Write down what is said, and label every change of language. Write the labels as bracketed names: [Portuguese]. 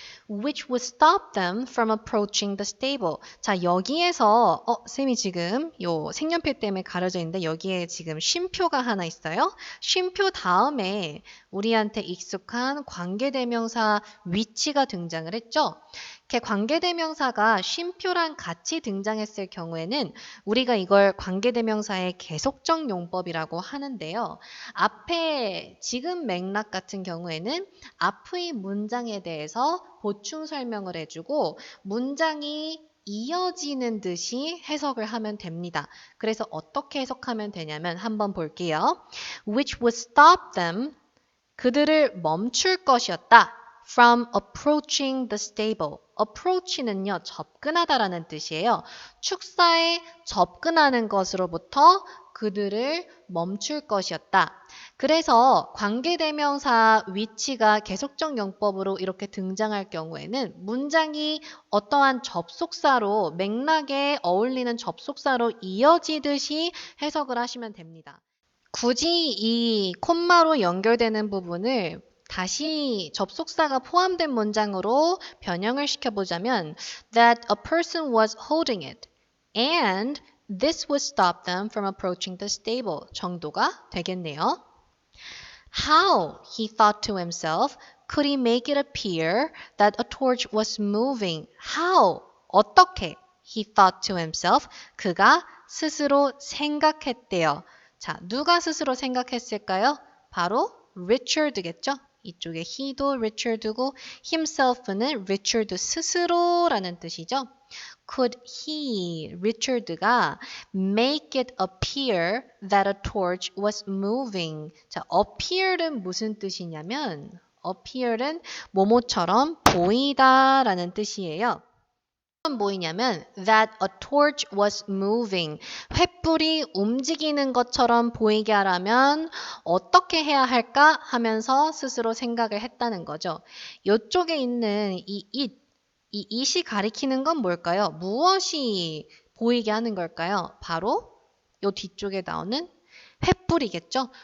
[English] Which would stop them from approaching the stable. [Korean] 자, 여기에서 쌤이 지금 요 색연필 때문에 가려져 있는데 여기에 지금 쉼표가 하나 있어요. 쉼표 다음에 우리한테 익숙한 관계대명사 위치가 등장을 했죠. 이렇게 관계대명사가 쉼표랑 같이 등장했을 경우에는 우리가 이걸 관계대명사의 계속적 용법이라고 하는데요. 앞에 지금 맥락 같은 경우에는 앞의 문장에 대해서 보충 설명을 해주고 문장이 이어지는 듯이 해석을 하면 됩니다. 그래서 어떻게 해석하면 되냐면 한번 볼게요. [English] Which would stop them, [Korean] 그들을 멈출 것이었다. From approaching the stable. approach는요, 접근하다라는 뜻이에요. 축사에 접근하는 것으로부터 그들을 멈출 것이었다. 그래서 관계대명사 위치가 계속적 용법으로 이렇게 등장할 경우에는 문장이 어떠한 접속사로 맥락에 어울리는 접속사로 이어지듯이 해석을 하시면 됩니다. 굳이 이 콤마로 연결되는 부분을 다시 접속사가 포함된 문장으로 변형을 시켜보자면 [English] that a person was holding it and this would stop them from approaching the stable [Korean] 정도가 되겠네요. [English] How, he thought to himself, could he make it appear that a torch was moving? How, 어떻게, he thought to himself, [Korean] 그가 스스로 생각했대요. 자, 누가 스스로 생각했을까요? 바로 Richard겠죠? 이쪽에 he도 Richard고 himself는 Richard 스스로라는 뜻이죠. [English] Could he, Richard가 make it appear that a torch was moving? [Korean] 자, appear은 무슨 뜻이냐면 appear은 뭐뭐처럼 보이다라는 뜻이에요. 어떤 보이냐면 [English] that a torch was moving. [Korean] 횃불이 움직이는 것처럼 보이게 하려면 어떻게 해야 할까 하면서 스스로 생각을 했다는 거죠. 이쪽에 있는 이 it이 가리키는 건 뭘까요? 무엇이 보이게 하는 걸까요? 바로 이 뒤쪽에 나오는 횃불이겠죠?